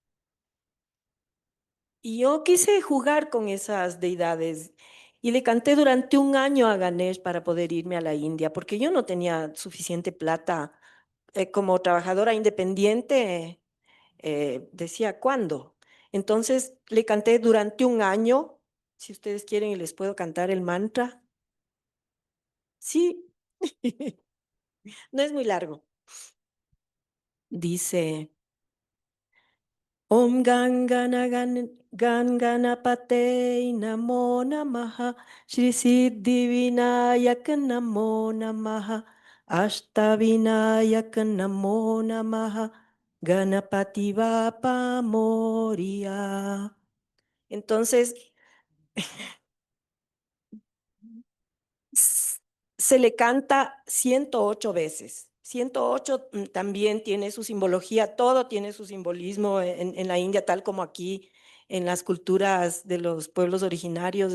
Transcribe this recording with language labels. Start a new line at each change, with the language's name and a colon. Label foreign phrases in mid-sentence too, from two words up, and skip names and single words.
Spanish: Y yo quise jugar con esas deidades y le canté durante un año a Ganesh para poder irme a la India, porque yo no tenía suficiente plata como trabajadora independiente. Decía, ¿cuándo? Entonces le canté durante un año. Si ustedes quieren, les puedo cantar el mantra. Sí, no es muy largo. Dice,
Sanskrit: ॐ गं गणपतये नमो नमः श्री सिद्धिविनायक नमो नमः अष्टविनायक नमो नमः Ashtavinayak Namo Namaha
Marathi: गणपति बाप्पा मोरया.
Spanish: Entonces, s- se le canta 108 veces. 108 también tiene su simbología, todo tiene su simbolismo en la India, tal como aquí en las culturas de los pueblos originarios.